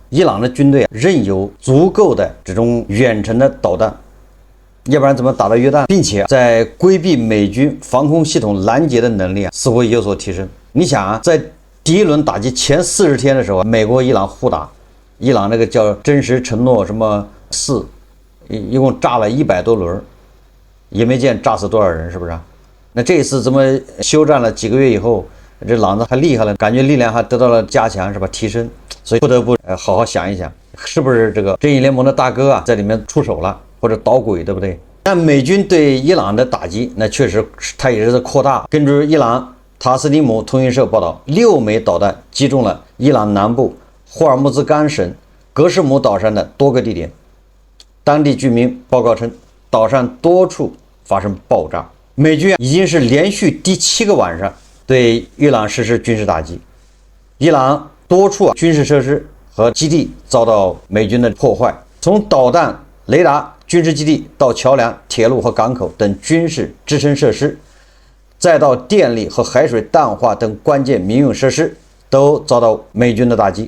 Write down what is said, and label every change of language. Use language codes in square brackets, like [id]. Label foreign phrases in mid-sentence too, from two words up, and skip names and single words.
[zh] 伊朗的軍隊仍有足夠的這種遠程的導彈，要不然怎麼打到約旦？並且在規避美軍防空系統攔截的能力似乎有所提升。你想在第一輪打擊前40天的時候，美國伊朗互打，伊朗那個叫真實承諾什麼4， 一共炸了100多輪，也没見炸死多少人，是不是啊？那這一次怎麼休戰了幾個月以後，這狼子還厲害了，感覺力量還得到了加強，是吧？提升，所以不得不好好想一想，是不是這個正義聯盟的大哥啊在裡面出手了，或者捣鬼，对不對？那美軍對伊朗的打擊，那確實它也是在擴大。根據伊朗塔斯尼姆通訊社報道，6枚導彈擊中了伊朗南部霍爾木茲干省格什姆島上的多個地點。當地居民報告稱，島上多處發生爆炸。美軍已經是連續第7個晚上對伊朗實施軍事打擊，伊朗多處軍事設施和基地遭到美軍的破壞，從導彈、雷達、軍事基地到橋梁、鐵路和港口等軍事支撐設施，再到電力和海水淡化等關鍵民用設施，都遭到美軍的打擊。